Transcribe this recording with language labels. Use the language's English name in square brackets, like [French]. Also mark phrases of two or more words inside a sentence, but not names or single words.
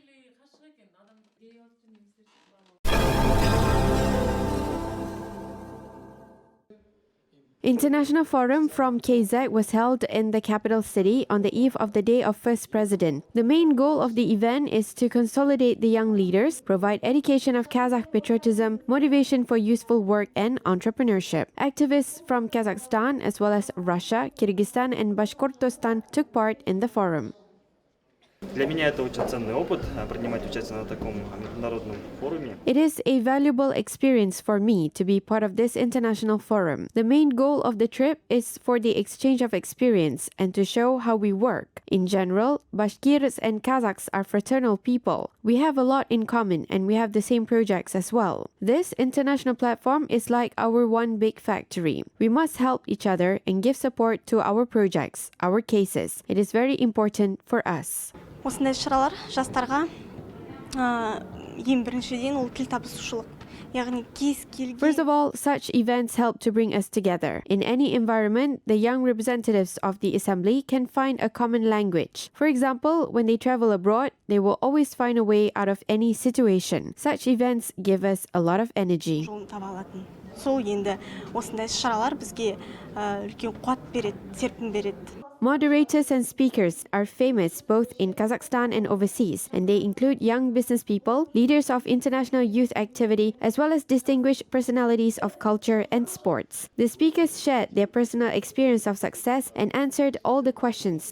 [English] International Forum from KZ was held in the capital city on the eve of the Day of First President. The main goal of the event is to consolidate the young leaders, provide education of Kazakh patriotism, motivation for useful work and entrepreneurship. Activists from Kazakhstan as well as Russia, Kyrgyzstan and Bashkortostan took part in the forum. [Russian] Для меня это очень ценный опыт принимать участие на таком международном форуме. [English] It is a valuable experience for me to be part of this international forum. The main goal of the trip is for the exchange of experience and to show how we work. In general, Bashkirs and Kazakhs are fraternal people. We have a lot in common and we have the same projects as well. This international platform is like our one big factory. We must help each other and give support to our projects, our cases. It is very important for us. [Kazakh] Осындай шаралар жастарға ең біріншіден ол тіл табысушылық. Яғни кез келген... [English] First of all, such events help to bring us together. In any environment, the young representatives of the assembly can find a common language. For example, when they travel abroad, they will always find a way out of any situation. Such events give us a lot of energy. [Kazakh] Жолын таба алатын. Сол енді осындай шаралар бізге үлкен қуат береді, серпін береді. [English] Moderators and speakers are famous both in Kazakhstan and overseas, and they include young business people, leaders of international youth activity, as well as distinguished personalities of culture and sports. The speakers shared their personal experience of success and answered all the questions.